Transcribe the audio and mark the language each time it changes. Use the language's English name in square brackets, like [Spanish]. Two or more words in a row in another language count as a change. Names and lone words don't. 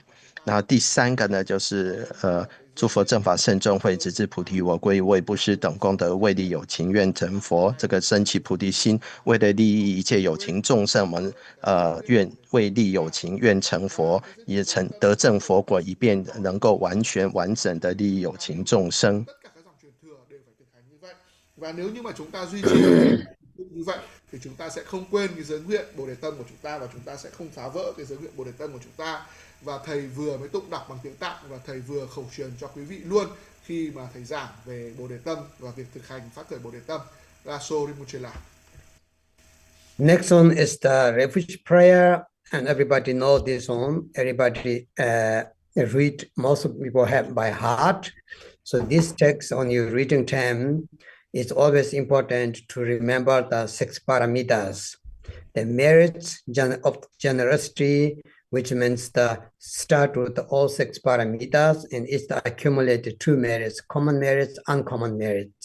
[Chinese] 然后第三个呢，就是诸佛正法圣众会直至菩提我归，为布施等功德，为利有情愿成佛。这个升起菩提心，为了利益一切有情众生，我们愿为利有情愿成佛，也得证佛果，以便能够完全完整的利益有情众生。 [Vietnamese] Và nếu như mà chúng ta duy trì như vậy thì chúng ta sẽ không quên cái giới nguyện Bồ Đề Tâm của chúng ta, và chúng ta sẽ không phá vỡ cái giới nguyện Bồ Đề Tâm của chúng ta. Và thầy vừa mới tụng đọc bằng tiếng Tạng, và thầy vừa khẩu truyền cho quý vị luôn khi mà thầy giảng về Bồ Đề Tâm và việc thực hành phát khởi Bồ Đề Tâm. [English] Raso Rinpoche. Next one is the refuge prayer, and everybody know this one. Everybody read, most people have by heart. So this text on your reading time, it's always important to remember the 6 paramitas, the merits of generosity, which means the start with all 6 paramitas, and it's the accumulated 2 merits, common merits, uncommon merits.